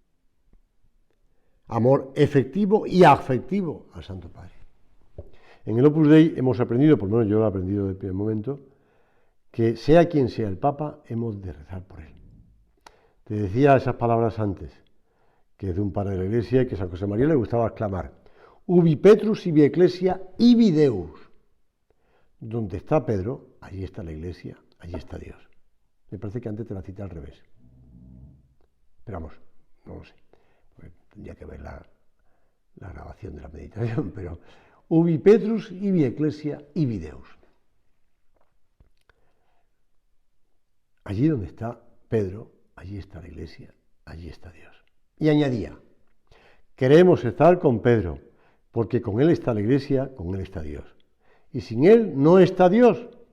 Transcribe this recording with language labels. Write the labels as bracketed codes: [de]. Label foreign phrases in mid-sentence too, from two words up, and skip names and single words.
[es] Amor efectivo y afectivo al Santo Padre. En el Opus Dei hemos aprendido, por lo menos yo lo he aprendido desde el primer momento, que sea quien sea el Papa, hemos de rezar por él. Te decía esas palabras antes, que es de un padre de la Iglesia y que a San José María le gustaba exclamar, [la] ubi Petrus ibi ecclesia ibi Deus. [es] Donde está Pedro, allí está la Iglesia, allí está Dios. Me parece que antes te la cité al revés. Pero vamos, no lo sé. Tendría que ver la grabación de la meditación, pero [la] ubi Petrus ibi ecclesia ibi Deus. [es] Allí donde está Pedro, allí está la Iglesia, allí está Dios. Y añadía, queremos estar con Pedro, porque con él está la Iglesia, con él está Dios. Y sin él no está Dios.